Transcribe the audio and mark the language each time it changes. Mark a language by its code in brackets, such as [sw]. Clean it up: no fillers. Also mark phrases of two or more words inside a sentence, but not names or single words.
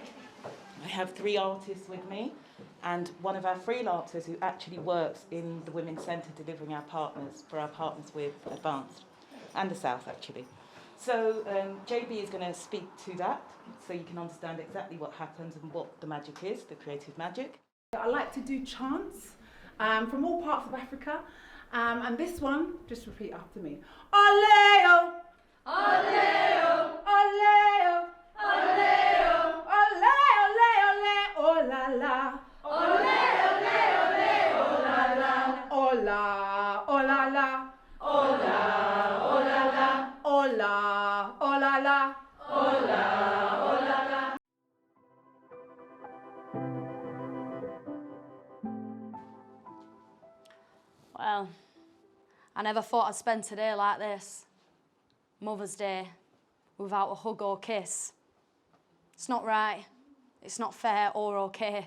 [en] I have 3 artists with me and one of our freelancers who actually works in the Women's Centre delivering our partners with Advanced and the South actually. So JB is going to speak to that so you can understand exactly what happens and what the magic is, the creative magic. I like to do chants from all parts of Africa, and this one, just repeat after me. Oleo, oleo, oleo, oleo, oleo, oleo, oh la la, oleo, oleo, oleo, oh la la, ola, oh la la, ola, oh la la, ola, oh la la, ola, oh la la. Well, I never thought I'd spend today like this, Mother's Day, without a hug or kiss. It's not right, it's not fair or okay.